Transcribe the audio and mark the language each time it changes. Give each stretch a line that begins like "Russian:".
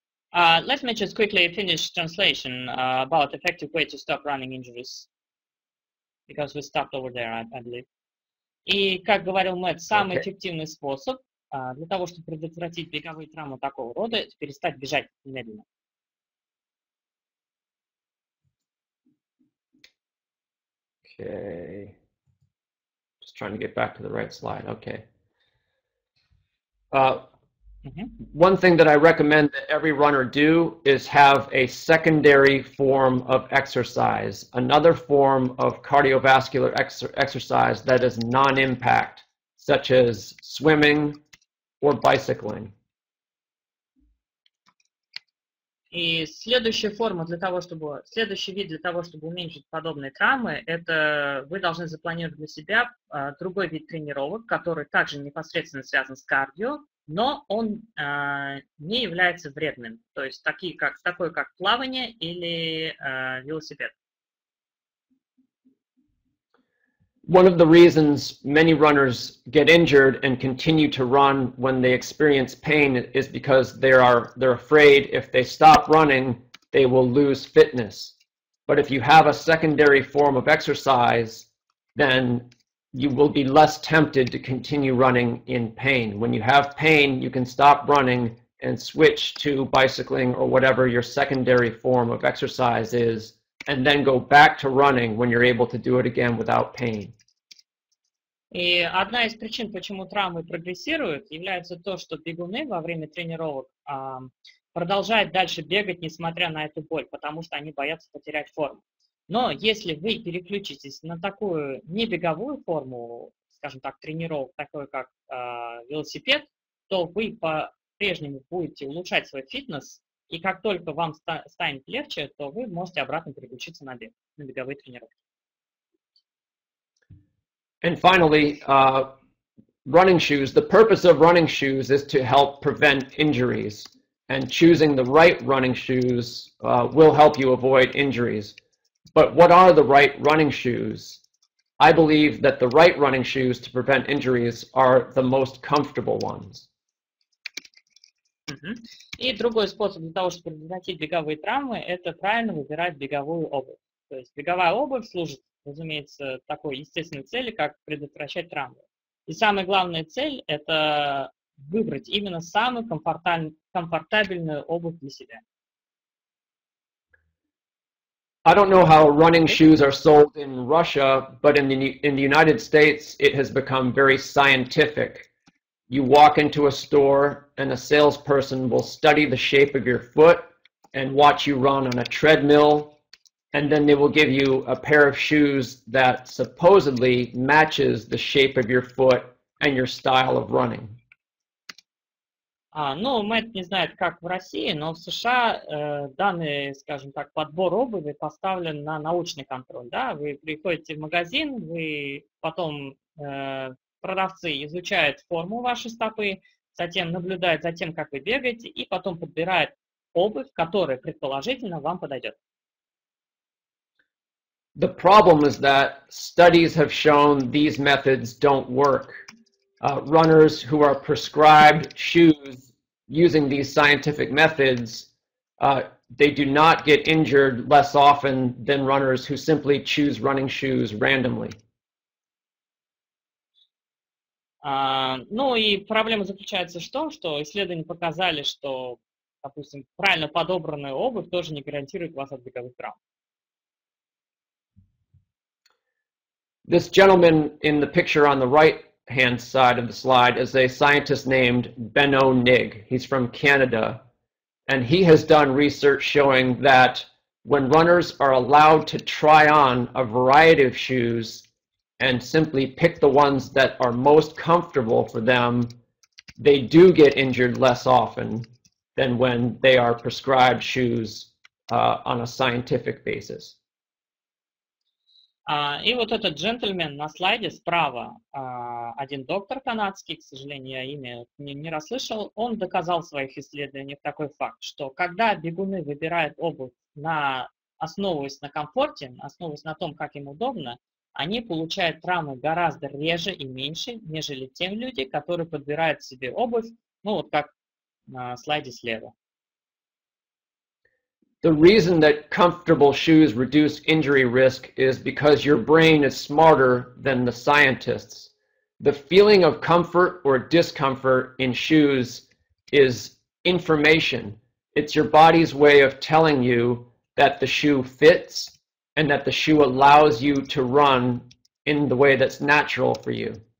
English: Let me just quickly finish translation about effective way to stop running injuries. Because we stopped over there, I believe.
Russian: И, как говорил Мэт, самый эффективный способ для того, чтобы предотвратить беговые травмы такого рода, это перестать бежать медленно.
English: Okay. Just trying to get back to the right slide. Okay. One thing that I recommend that every runner do is have a secondary form of exercise, another form of cardiovascular exercise that is non-impact, such as swimming or bicycling.
Russian: И следующий вид для того, чтобы уменьшить подобные травмы, это вы должны запланировать для себя другой вид тренировок, который также непосредственно связан с кардио, но он не является вредным, то есть такой как плавание или велосипед.
English: One of the reasons many runners get injured and continue to run when they experience pain is because they're afraid if they stop running, they will lose fitness. But if you have a secondary form of exercise, then you will be less tempted to continue running in pain. When you have pain, you can stop running and switch to bicycling or whatever your secondary form of exercise is, and then go back to running when you're able to do it again without pain.
Russian: И одна из причин, почему травмы прогрессируют, является то, что бегуны во время тренировок продолжают дальше бегать, несмотря на эту боль, потому что они боятся потерять форму. Но если вы переключитесь на такую небеговую форму, скажем так, тренировок, такой как велосипед, то вы по-прежнему будете улучшать свой фитнес, и как только вам станет легче, то вы можете обратно переключиться на беговые тренировки.
English: And finally, running shoes. The purpose of running shoes is to help prevent injuries, and choosing the right running shoes will help you avoid injuries. But what are the right running shoes? I believe that the right running shoes to prevent injuries are the most comfortable ones.
Russian: И другой способ для того, чтобы предотвратить беговые травмы, это правильно выбирать беговую обувь. То есть беговая обувь служит, разумеется, такой естественной цели, как предотвращать травмы. И самая главная цель – это выбрать именно самую комфортабельную обувь для себя.
English: I don't know how running shoes are sold in Russia, but in the United States, it has become very scientific. You walk into a store and a salesperson will study the shape of your foot and watch you run on a treadmill, and then they will give you a pair of shoes that supposedly matches the shape of your foot and your style of running.
Russian: Ну, Мэт не знает, как в России, но в США данный, скажем так, подбор обуви поставлен на научный контроль. Да? Вы приходите в магазин, потом продавцы изучают форму вашей стопы, затем наблюдают за тем, как вы бегаете, и потом подбирают обувь, которая предположительно вам подойдет.
English: The problem is that studies have shown these methods don't work. Runners who are prescribed shoes using these scientific methods, they do not get injured less often than runners who simply choose running shoes randomly.
Russian: Ну и проблема заключается в том, что исследования показали, что, допустим, правильно подобранная обувь тоже не гарантирует вас от беговых травм.
English: This gentleman in the picture on the right-hand side of the slide is a scientist named Benno Nig. He's from Canada, and he has done research showing that when runners are allowed to try on a variety of shoes and simply pick the ones that are most comfortable for them, they do get injured less often than when they are prescribed shoes on a scientific basis.
Russian: И вот этот джентльмен на слайде справа, один доктор канадский, к сожалению, я имя не расслышал, он доказал в своих исследованиях такой факт, что когда бегуны выбирают обувь, основываясь на комфорте, основываясь на том, как им удобно, они получают травмы гораздо реже и меньше, нежели те люди, которые подбирают себе обувь, ну вот как на слайде слева.
English: The reason that comfortable shoes reduce injury risk is because your brain is smarter than the scientists. the feeling of comfort or discomfort in shoes is information. It's your body's way of telling you that the shoe fits and that the shoe allows you to run in the way that's natural for you.